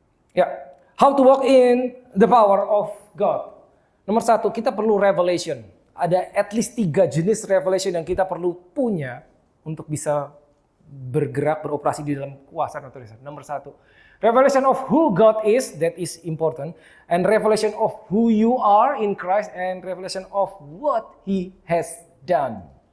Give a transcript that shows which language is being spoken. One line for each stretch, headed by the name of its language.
English: Ya, how to walk in the power of God.
Indonesian: Nomor 1, kita perlu revelation. Ada
English: at least
Indonesian: 3 jenis revelation yang kita perlu punya untuk bisa bergerak, beroperasi di dalam kuasa dan otoritas. Nomor 1,
English: revelation of who God is, that is important. And revelation of who you are in Christ. And revelation of what He has done.